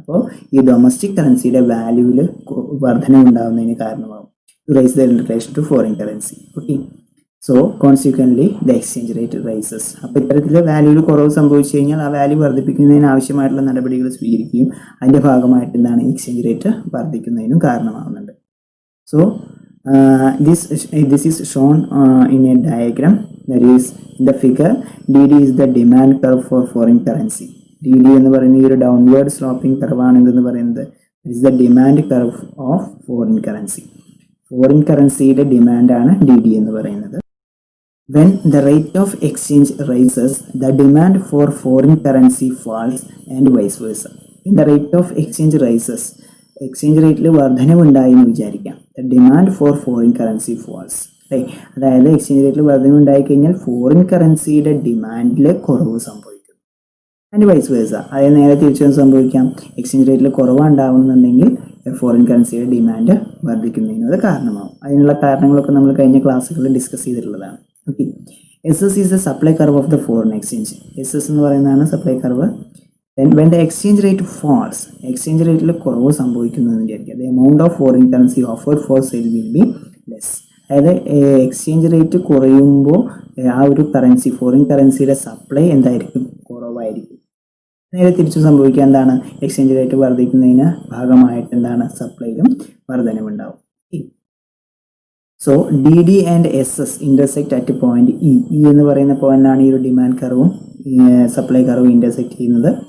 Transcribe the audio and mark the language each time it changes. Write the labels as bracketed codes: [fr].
[ml] അപ്പോൾ ഈ ഡൊമസ്റ്റിക് കറൻസിയുടെ വാല്യൂവിൽ വർധന ഉണ്ടാകുന്നതിന് കാരണമാകും. [en] To rise the relation to foreign currency. Okay, so consequently the exchange rate rises. [ml] അപ്പോൾ ഇത്തരത്തിൽ വാല്യൂവിൽ കുറവ് സംഭവിച്ചു കഴിഞ്ഞാൽ ആ വാല്യൂ വർദ്ധിപ്പിക്കുന്നതിന് ആവശ്യമായിട്ടുള്ള നടപടികൾ സ്വീകരിക്കുകയും അതിൻ്റെ ഭാഗമായിട്ട് എന്താണ്, എക്സ്ചേഞ്ച് റേറ്റ് വർദ്ധിക്കുന്നതിനും കാരണമാകുന്നുണ്ട്. [en] So this is shown in a diagram, that is in the figure. DD is the demand curve for foreign currency. [ml] DD എന്ന് പറയുന്നത് ഈ ഒരു ഡൗൺവേർഡ് സ്ലോപ്പിംഗ് കർവാണ് എന്തെന്ന് പറയുന്നത്, [en] It is the demand curve of foreign currency. [ml] Foreign കറൻസിയുടെ ഡിമാൻഡാണ് DD എന്ന് പറയുന്നത്. [en] When the rate of exchange rises, the demand for foreign currency falls and vice versa. When the rate of exchange rises, [ml] exchange റേറ്റിൽ വർധനവുണ്ടായി എന്ന് വിചാരിക്കാം, [en] Demand for foreign currency falls അല്ലേ. [ml] അതായത് exchange റേറ്റിൽ വർധനവുണ്ടായി കഴിഞ്ഞാൽ foreign കറൻസിയുടെ ഡിമാൻഡിൽ കുറവ് സംഭവിക്കും. അതിന് വൈസ് വേഴ്സ, അതായത് നേരെ തിരിച്ചു സംഭവിക്കാം. എക്സ്ചേഞ്ച് റേറ്റിൽ കുറവുണ്ടാവുന്നുണ്ടെങ്കിൽ ഫോറിൻ കറൻസിയുടെ ഡിമാൻഡ് വർദ്ധിക്കുന്നതിന് കാരണമാവും. അതിനുള്ള കാരണങ്ങളൊക്കെ നമ്മൾ കഴിഞ്ഞ ക്ലാസ്സുകളിൽ ഡിസ്കസ് ചെയ്തിട്ടുള്ളതാണ്. Okay, [en] SS is the supply curve of the foreign exchange. [ml] SS എന്ന് പറയുന്നതാണ് supply curve. [en] Then when the exchange rate falls, [ml] exchange റേറ്റിൽ കുറവ് സംഭവിക്കുന്നു എന്ന് വിചാരിക്കുക, [en] the amount of foreign currency offered for sale will be less. [ml] അതായത് exchange rate കുറയുമ്പോൾ ആ ഒരു കറൻസി, ഫോറിൻ കറൻസിയുടെ സപ്ലൈ എന്തായിരിക്കും, കുറവായിരിക്കും. നേരെ തിരിച്ചു സംഭവിക്കുക, എന്താണ്, എക്സ്ചേഞ്ച് റേറ്റ് വർദ്ധിക്കുന്നതിന് ഭാഗമായിട്ട് എന്താണ്, സപ്ലൈയിലും വർധനവുണ്ടാവും. [en] so DD and SS intersect at point E [ml] എന്ന് പറയുന്ന പോയിന്റാണ് ഈ ഒരു ഡിമാൻഡ് കർവും സപ്ലൈ കർവ് ഇന്റർസെക്ട് ചെയ്യുന്നത്.